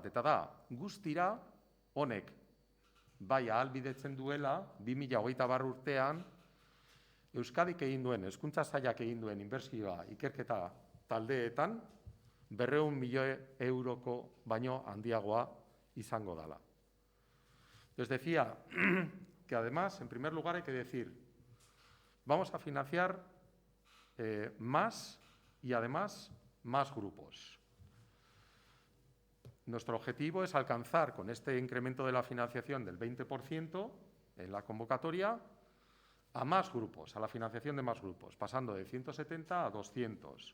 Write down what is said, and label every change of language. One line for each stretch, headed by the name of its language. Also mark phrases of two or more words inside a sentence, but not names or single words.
Basque: Eta da, guztira honek bai ahalbidetzen duela 2030 urtean Euskadik egin duen, Hezkuntza Sailak egin duen inbertsioa ikerketa taldeetan 200 milioi euroko baino handiagoa izango dela.
Spanish: Les decía que además, en primer lugar, hay que decir, vamos a financiar más y además más grupos. Nuestro objetivo es alcanzar con este incremento de la financiación del 20% en la convocatoria a más grupos, a la financiación de más grupos, pasando de 170 a 200.